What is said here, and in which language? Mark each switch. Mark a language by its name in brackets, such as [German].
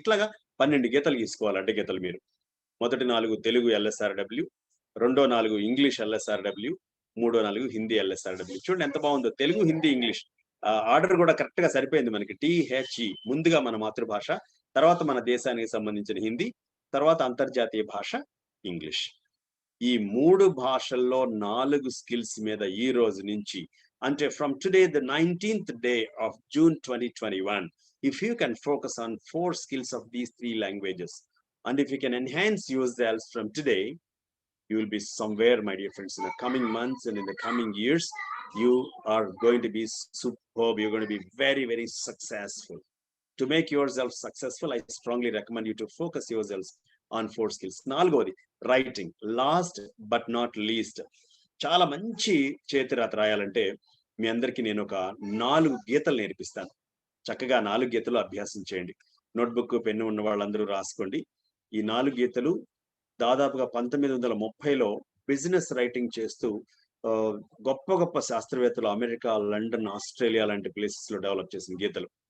[Telugu] ఇట్లాగా 12 గీతలు గీసుకోవాలి, అడ్డ గీతలు. మీరు మొదటి 4 తెలుగు LSRW, రెండో 4 ఇంగ్లీష్ LSRW, మూడో 4 హిందీ LSRW. చూడండి ఎంత బాగుందో, తెలుగు, హిందీ, ఇంగ్లీష్. ఆర్డర్ కూడా కరెక్ట్ గా సరిపోయింది మనకి. THE ముందుగా మన మాతృభాష, తర్వాత మన దేశానికి సంబంధించిన హిందీ, తర్వాత అంతర్జాతీయ భాష ఇంగ్లీష్. ఈ 3 భాషల్లో 4 స్కిల్స్ మీద ఈ రోజు నుంచి, అంటే [English] From today the 19th day of June 2021, if you can focus on 4 skills of these 3 languages, and if you can enhance yourselves from today, you will be somewhere, my dear friends, in the coming months and in the coming years. You are going to be superb. You're going to be very, very successful. To make yourself successful, I strongly recommend you to focus yourselves on 4 skills. [Telugu] నాలుగోది writing, [English] Last but not least. [Telugu] చాలా మంచి చేతిరాత రాయాలంటే మీ అందరికీ నేను ఒక 4 గీతలు నేర్పిస్తాను. చక్కగా 4 గీతలు అభ్యాసం చేయండి. నోట్బుక్, పెన్ను ఉన్న వాళ్ళందరూ రాసుకోండి. ఈ 4 గీతలు దాదాపుగా 1930లో బిజినెస్ రైటింగ్ చేస్తూ గొప్ప గొప్ప శాస్త్రవేత్తలు అమెరికా, లండన్, ఆస్ట్రేలియా లాంటి ప్లేసెస్ లో డెవలప్ చేసిన గీతలు.